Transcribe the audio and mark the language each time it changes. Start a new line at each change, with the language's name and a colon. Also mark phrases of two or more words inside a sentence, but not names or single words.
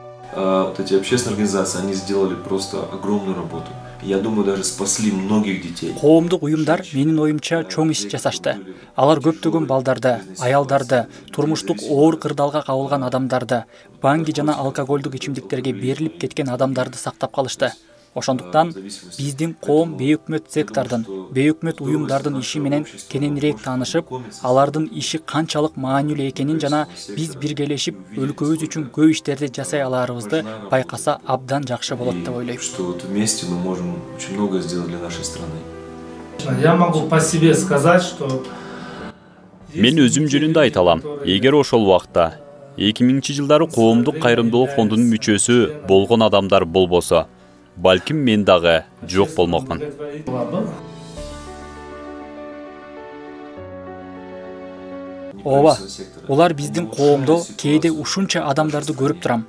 Russian: вот эти общественные организации, они сделали просто огромную работу. Я думаю, даже спасли многих детей.
Kyrgyz: Коомдук уюмдар менин оюмча чоң иш жасашты. Алар көптөгөн балдарды, аялдарды, турмуштук оор кырдаалга кабылган адамдарды, банги жана алкоголдук ичимдиктерге берилип кеткен адамдарды сактап калышты. Ошондуктан биздин коом бейөкмөт сектордун, бейөкмөт уюмдардын иши менен кененирээк таанышып, алардын иши канчалык маанилүү экенин жана биз биргелешип өлкөбүз үчүн көп иштерди жасай аларыбызды байкаса абдан жакшы болот деп ойлойм.
Russian: Что вот вместе мы можем очень много сделать для нашей страны. Я могу по себе сказать, что
Kyrgyz: Мен өзүм жөнүндө айта алам. Эгер ошол убакта 2000-жылдары коомдук кайрымдуулук фондунун мүчөсү болгон адамдар болбосо, балким мен дагы жок болмокмун. Ооба, улар биздин коомдо кээде ушунча адамдарды көрүп турам.